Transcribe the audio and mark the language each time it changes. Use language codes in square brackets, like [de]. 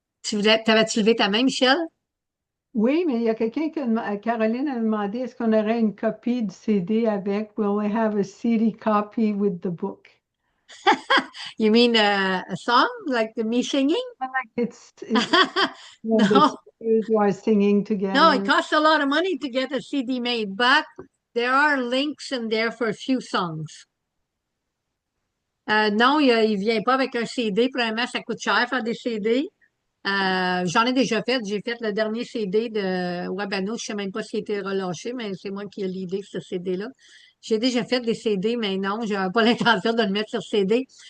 [fr] T'avais-tu levé ta main, Michel? Oui, mais il y a quelqu'un Caroline a demandé, est-ce qu'on aurait une copie du CD avec? [en] Will we have a CD copy with the book? You mean a song like me singing? It's the No, sisters who are singing no, it together. costs a lot of money to get a CD made, but there are links in there for a few songs. [fr] Non, il vient pas avec un CD. Premièrement, ça coûte cher faire des CD. J'en ai déjà fait. J'ai fait le dernier CD de Wabano. Je sais même pas s'il a été relâché, mais c'est moi qui ai l'idée de ce CD-là. J'ai déjà fait des CD, mais non, j'avais pas l'intention de le mettre sur CD.